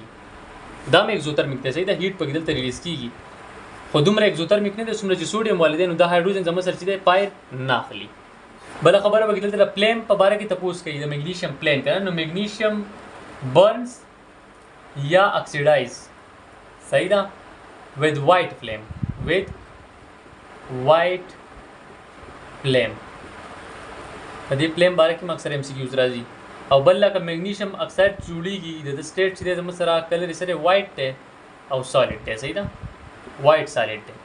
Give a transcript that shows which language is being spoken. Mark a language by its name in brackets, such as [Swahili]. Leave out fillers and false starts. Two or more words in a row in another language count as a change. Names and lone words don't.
[Pashto] دا مې اکزوترمیک دی صحیح دا هیټ پکې دلته ریلیز کېږي خو دومره اکزوترمیک نه دی څومره چې سوډیم والي دی نو دا هایدروجن زموږ سره چې دی فایر نه اخلي. بله خبره پکې دلته د پلیم په باره کې تپوس کوي د میګنیشیم پلین که نه نو میګنیشیم برنس یا اکسیډایز صحیح ده [English] with white flame [Pashto] په دې فلیم باره کې اکثر MCQs راځي. او بل لکه میګنیشیم اکساید جوړېږي د سټیټ چې دی زموږ سره کلر یې سره وایټ دی او سالډ دی صحیح ده [English] white solid [Pashto] دی.